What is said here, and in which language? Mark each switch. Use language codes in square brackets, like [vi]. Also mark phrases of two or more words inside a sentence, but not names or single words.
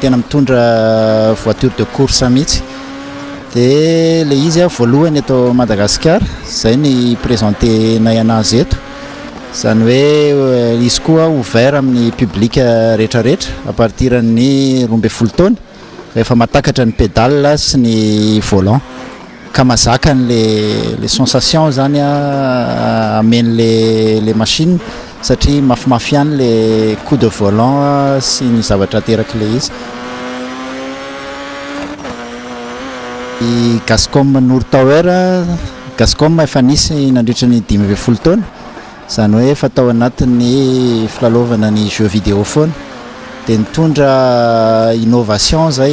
[mg] tena mitondra [fr] voiture de course [mg] mihitsy dia le izy voalohany eto Madagasikara zay ny présentenay anazy eto zany hoe izy koa ouvert amin'ny public rehetrarehetra [fr] à partir [mg] ny 12 taona rehefa matakatra ny pédale sy ny volant ka mazaka [fr] les sensations [mg] zany ameny [fr] les machines [mg] satria mafimafy ihany [fr] le coup de volant [mg] sy ny zavatra ateraky le izy. I Gascom Nour Tower, Gascom efa nisy nandritra ny 20 taona zany hoe efa tao anatin'ny filalaovana ny [fr] jeu vidéo [mg] foana dia nitondra innovation zay